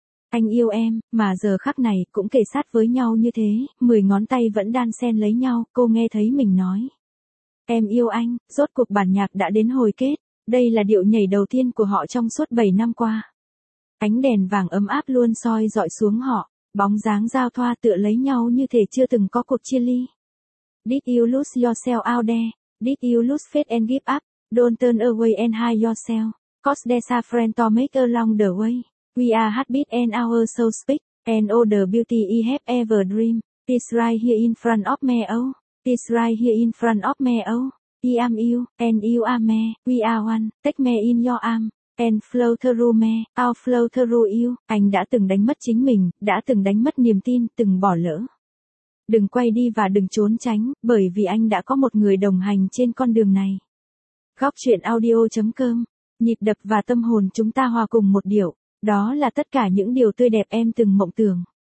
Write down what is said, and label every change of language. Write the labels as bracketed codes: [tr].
[vi] Anh yêu em, mà giờ khắc này cũng kề sát với nhau như thế, 10 ngón tay vẫn đan xen lấy nhau, cô nghe thấy mình nói. Em yêu anh, rốt cuộc bản nhạc đã đến hồi kết, đây là điệu nhảy đầu tiên của họ trong suốt 7 năm qua. Ánh đèn vàng ấm áp luôn soi dọi xuống họ, bóng dáng giao thoa tựa lấy nhau như thể chưa từng có cuộc chia ly. [en] Did you lose yourself out there? Did you lose faith and give up? Don't turn away and hide yourself, cause there's a friend to make along the way. We are heartbeat and our soul speak, and all the beauty we have ever dreamed, is right here in front of me oh. This right here in front of me oh, I am you, and you are me, we are one, take me in your arm, and flow through me, I'll flow through you. [vi] Anh đã từng đánh mất chính mình, đã từng đánh mất niềm tin, từng bỏ lỡ. Đừng quay đi và đừng trốn tránh, bởi vì anh đã có một người đồng hành trên con đường này. Góc truyện audio.com, nhịp đập và tâm hồn chúng ta hòa cùng một điệu, đó là tất cả những điều tươi đẹp em từng mộng tưởng.